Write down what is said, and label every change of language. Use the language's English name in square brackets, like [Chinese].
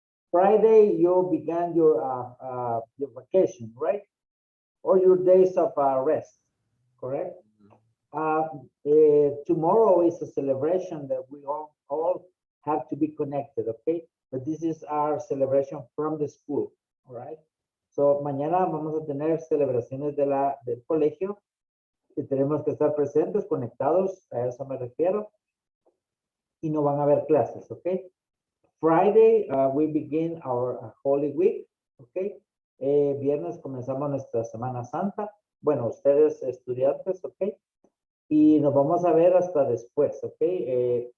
[English] Friday, you began your vacation, right? Or your days of rest, correct? Tomorrow is a celebration that we all have to be connected, okay? But this is our celebration from the school, all right? [Spanish] So mañana vamos a tener celebraciones del colegio y tenemos que estar presentes, conectados, a eso me refiero, y no van a haber clases, okay? [English] Friday, we begin our Holy Week, okay? [Spanish] Viernes comenzamos nuestra Semana Santa. Bueno, ustedes estudiantes, okay? Y nos vamos a ver hasta después, okay?